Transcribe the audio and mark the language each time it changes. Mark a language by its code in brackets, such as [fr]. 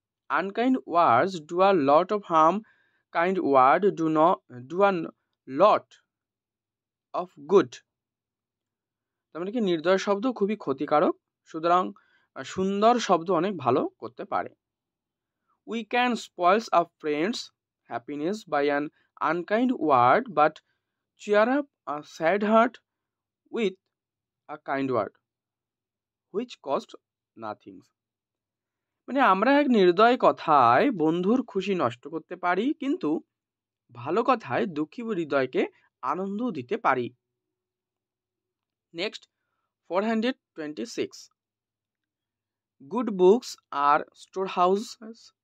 [en] Unkind words do a lot of harm, kind word do a lot of good. [bn] তার মানে কি নির্দয় শব্দ খুবই ক্ষতিকারক, সুতরাং সুন্দর শব্দ অনেক ভালো করতে পারে। [en] We can spoils a friends happiness by an unkind word but cheer up a sad heart with a kind word which cost nothing. [bn] মানে আমরা এক নির্দয় কথায় বন্ধুর খুশি নষ্ট করতে পারি, কিন্তু ভালো কথায় দুঃখী হৃদয়কে আনন্দ দিতে পারি। [en] Next 426। Good books are store houses